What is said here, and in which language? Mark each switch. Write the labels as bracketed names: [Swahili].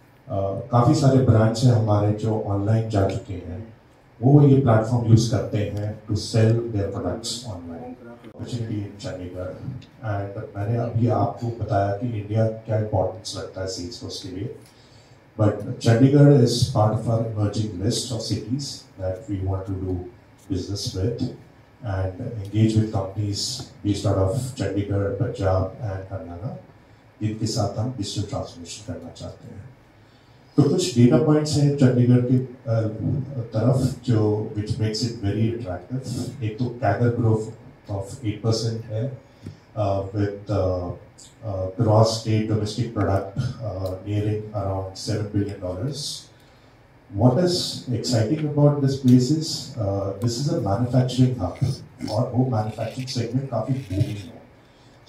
[Hindi] काफ़ी सारे ब्रांड्स हैं हमारे जो ऑनलाइन जा चुके हैं. वो ये प्लेटफॉर्म यूज़ करते हैं [English] To sell their products online. [Hindi] Chandigarh and मैंने अभी आपको बताया कि इंडिया क्या इंपॉर्टेंस रखता है सेल्सफोर्स के लिए. [English] But Chandigarh is part of our emerging list of cities that we want to do business with and engage with companies based out of Chandigarh, Punjab and Haryana, [Hindi] जिनके साथ हम digital transformation करना चाहते हैं। तो कुछ डेटा पॉइंट्स हैं चंडीगढ़ की तरफ जो [English] which makes it very attractive। एक तो CAGR growth of 8% है with gross state domestic product nearing around $7 billion। What is exciting about this place is this is a manufacturing hub [Hindi] और वो manufacturing segment काफी booming है।